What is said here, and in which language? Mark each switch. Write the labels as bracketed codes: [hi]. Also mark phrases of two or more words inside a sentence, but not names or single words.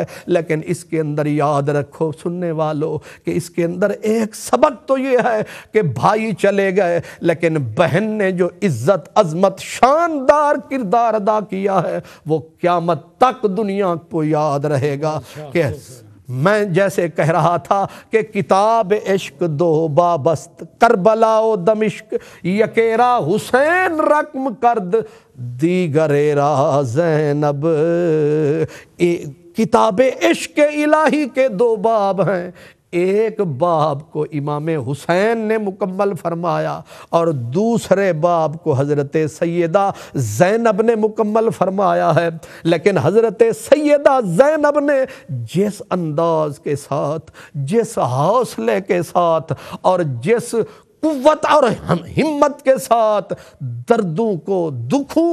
[ur] لیکن اس کے اندر یاد رکھو سننے والوں کہ اس کے اندر ایک سبق تو یہ ہے کہ بھائی چلے گئے لیکن بہن نے جو عزت عظمت شاندار کردار ادا کیا ہے وہ قیامت تک دنیا کو یاد رہے گا۔ کہ میں جیسے کہہ رہا تھا کہ [fa] کتاب عشق دو بابست کربلا و دمشق، یکیرا حسین رقم کرد دیگر را زینب۔ [ur] کتاب عشق الہی کے دو باب ہیں، ایک باب کو امام حسین نے مکمل فرمایا اور دوسرے باب کو حضرت سیدہ زینب نے مکمل فرمایا ہے۔ لیکن حضرت سیدہ زینب نے جس انداز کے ساتھ، جس حوصلے کے ساتھ اور جس قوت اور ہمت کے ساتھ دردوں کو، دکھوں